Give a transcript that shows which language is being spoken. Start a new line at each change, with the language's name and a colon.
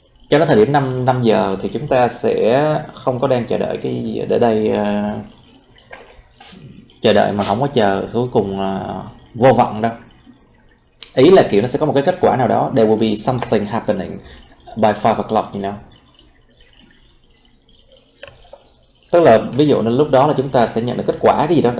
Vietnamese: Cho đến thời điểm 5 giờ thì chúng ta sẽ không có đang chờ đợi cái gì ở đây, chờ đợi mà không có chờ, cuối cùng vô vọng đâu. Ý là kiểu nó sẽ có một cái kết quả nào đó.
English: There will be something happening by 5 o'clock, you know.
Vietnamese: Tức là ví dụ lúc đó là chúng ta sẽ nhận được kết quả cái gì đó.